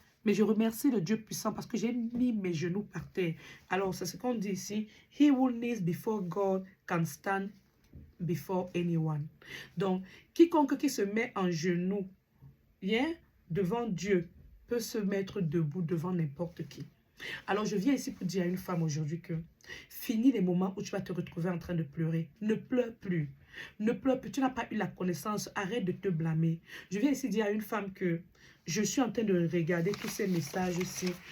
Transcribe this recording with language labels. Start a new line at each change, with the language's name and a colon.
French: Mais je remercie le Dieu puissant parce que j'ai mis mes genoux par terre. Alors, c'est ce qu'on dit ici.
English: He who kneels before God can stand before anyone.
French: Donc, quiconque qui se met en genoux, yeah, devant Dieu, peut se mettre debout devant n'importe qui. Alors, je viens ici pour dire à une femme aujourd'hui que fini les moments où tu vas te retrouver en train de pleurer. Ne pleure plus. Ne pleure plus. Tu n'as pas eu la connaissance. Arrête de te blâmer. Je viens ici dire à une femme que je suis en train de regarder tous ces messages-ci.